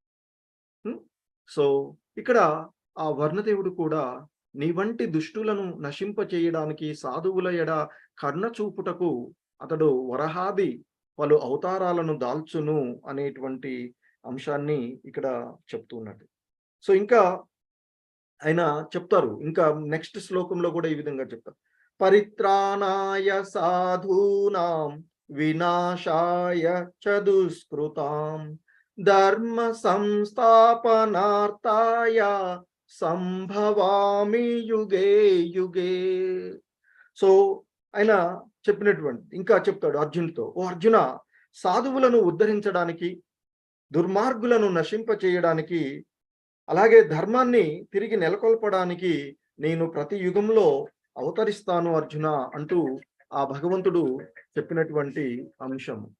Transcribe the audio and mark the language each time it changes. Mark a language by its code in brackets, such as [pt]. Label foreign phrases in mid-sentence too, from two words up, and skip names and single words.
[te] సో ఇక్కడ ఆ వర్ణదేవుడు కూడా నీ వంటి దుష్టులను నశింప చేయడానికి సాధువుల ఎడ కర్ణ చూపుటకు అతడు వరహాది పలు అవతారాలను దాల్చును అనేటువంటి అంశాన్ని ఇక్కడ చెప్తూ ఉన్నాడు. సో ఇంకా ఆయన చెప్తారు, ఇంకా నెక్స్ట్ శ్లోకంలో కూడా ఈ విధంగా చెప్తారు. [sa] పరిత్రాణాయ సాధూనాం వినాశాయ చ దుష్కృతాం ధర్మ సంస్థాపనార్థాయ సంభవామి యుగే యుగే. [te] సో ఆయన చెప్పినటువంటి ఇంకా చెప్తాడు అర్జునుడితో, ఓ అర్జున, సాధువులను ఉద్ధరించడానికి, దుర్మార్గులను నశింప చేయడానికి, అలాగే ధర్మాన్ని తిరిగి నెలకొల్పడానికి నేను ప్రతి యుగంలో అవతరిస్తాను అర్జున అంటూ ఆ భగవంతుడు చెప్పినటువంటి అంశం.